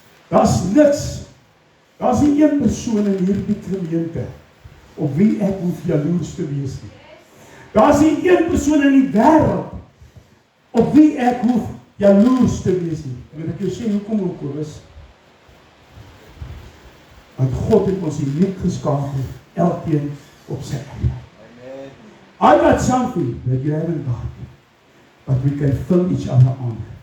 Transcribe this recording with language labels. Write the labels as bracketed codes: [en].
[af] Daar's niks, daar's nie een persoon in hierdie gemeente op wie ek hoef jaloers te wees nie. Daar's nie een persoon in die wêreld op wie ek hoef jaloers te wees nie. Wil ek jou sê hoekom oom Kobus? Want God het ons uniek geskaap, elkeen op sy eie. [en] I got something that you haven't got, but we can fill each other on.